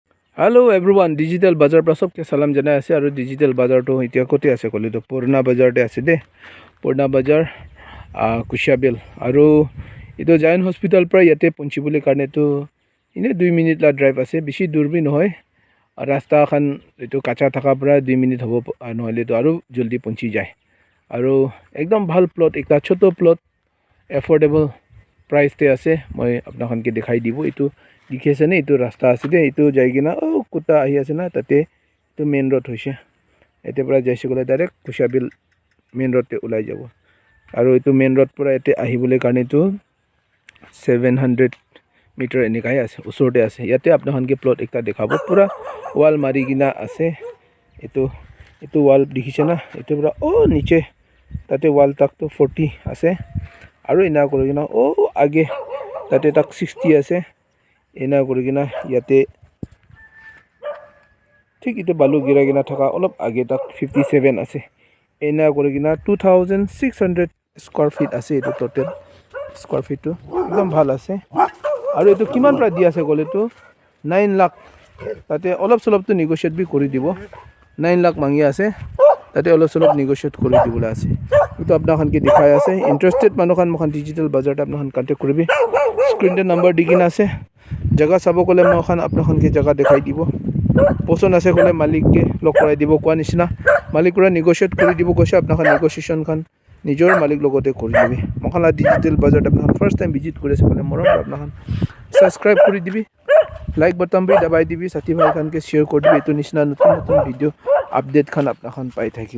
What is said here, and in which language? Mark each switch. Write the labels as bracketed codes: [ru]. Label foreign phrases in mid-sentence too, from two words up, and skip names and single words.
[en] Hello everyone, [nag] digital bazar pra sobke salam janai ase aru digital bazar to etia kote ase kole to purna bazar te ase de purna bazar kushabil aru eto Jain hospital pra yate punchibole karne to ine 2 minute la drive ase bishi dur bi nohoy rasta khan eto kacha thaka pra 2 minute hobo nohole to aru jaldi punchi jay aru ekdom bhal plot ekta choto plot [en] affordable price [nag] te ase moi apna khan ke dikhai dibo etu dikhi ase ne etu rasta ase de etu jai kina kuta ahi ase na tate etu [en] main road [nag] hoise ete pra jaise kole direct kushabil [en] main road [nag] te ulai jabo aru etu [en] main road [nag] pura ete ahibole karne tu 700 meter enikai ase usor te ase yate apna khan ke plot ekta dekhabo pura wall mari kina ase etu wall dikhise na etu pura niche tate wall tak to 40 ase aru ina kori kina age tate tak 60 ase ena kori kina yate ঠিক itu balu gira kina thaka olop age tak 57 ase ena kori kina 2600 [en] square feet [nag] ase itu [en] total square feet [nag] to ekdom bhal ase aru itu kiman pra di ase gole to 9 lakh tate olop solop to negotiate bi kori dibo 9 lakh mangi ase tate olop solop negotiate kori dibole ase itu apna khan ke dikhai ase interested manu khan mokhan digital bazar ta apna khan contact koribi screen te number dikina ase jaga sabo kole mokhan apna khan ke jaga dekhai dibo পছন্দ আছে কলে মালিককে লক কৰাই দিব কোৱা নিচিনা মালিকৰা নেগোশিয়েট কৰি দিব কৈছে আপোনাক নেগোশিয়েশন খান নিজৰ মালিক লগতে কৰি দিবি মখালা ডিজিটাল বাজাৰ আপোনাক [en] first time visit [nag] কৰিছে কলে মৰম আপোনাক সাবস্ক্ৰাইব কৰি দিবি [en] like button [nag] বি দবাই দিবি সাথী ভাই খানকে শেয়াৰ কৰি দিবি এটো নিচিনা নতুন নতুন [en] video update [nag] খান আপোনাক পাই থাকিব